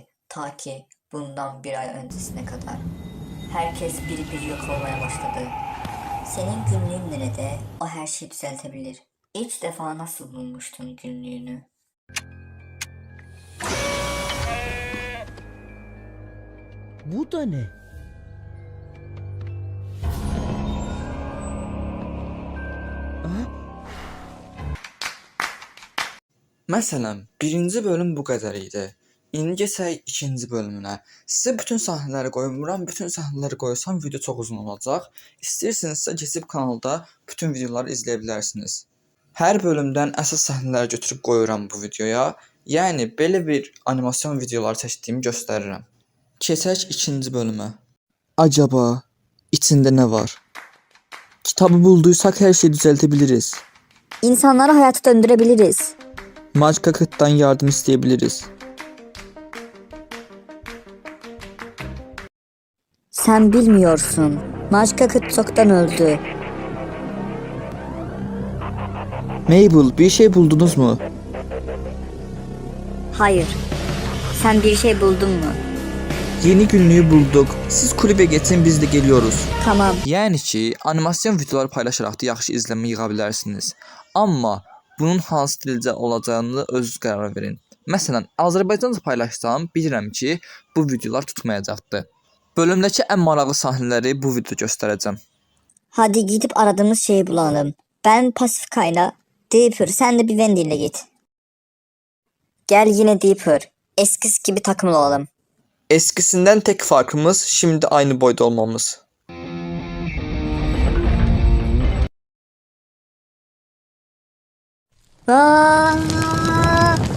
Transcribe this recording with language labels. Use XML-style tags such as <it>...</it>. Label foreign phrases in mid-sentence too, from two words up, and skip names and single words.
<tr>Ta ki bundan bir ay öncesine kadar. Herkes bir yok olmaya başladı. Senin günlüğün nerede? O her şeyi düzeltebilir. İlk defa nasıl bulmuştun günlüğünü? Bu da ne?</tr> <az>Məsələn, birinci bölüm bu qədər idi. İndi keçək ikinci bölümünə. Sizə bütün səhnələri qoymuram. Bütün səhnələri qoysam video çox uzun olacaq. İstəyirsinizsə keçib kanalda bütün videoları izləyə bilərsiniz. Hər bölümdən əsas səhnələri götürüb qoyuram bu videoya. Yəni belə bir animasyon videoları çəkdiyimi göstərirəm. Keçək ikinci bölümə. Acaba içində nə var?</az> <tr>Kitabı bulduysaq hər şeyi düzəltə İnsanları hayata döndürebiliriz. Magica Kıt'tan yardım isteyebiliriz. Sen bilmiyorsun. Magica Kıt çoktan öldü. Mabel, bir şey buldunuz mu? Hayır. Sen bir şey buldun mu? Yeni günlüğü bulduk. Siz kulübe geçin, biz de geliyoruz. Tamam.</tr> <az>Yəni ki, animasyon videoları paylaşaraq da yaxşı izləmə yığa bilərsiniz. Amma bunun hansı dildə olacağını özünüz qərar verin. Məsələn, Azərbaycanca paylaşsam, bilirəm ki, bu videolar tutmayacaqdı. Bölümdəki ən maraqlı səhnələri bu videoda göstərəcəm.</az> <tr>Hadi gidip aradığımız şeyi bulalım. Ben Pasifika'yla, Dipper sen de bir Wendy ile git. Gel yine Dipper. Eskisi gibi takım olalım. Eskisindən tek farkımız şimdi aynı boyda olmamız. Aa!</tr>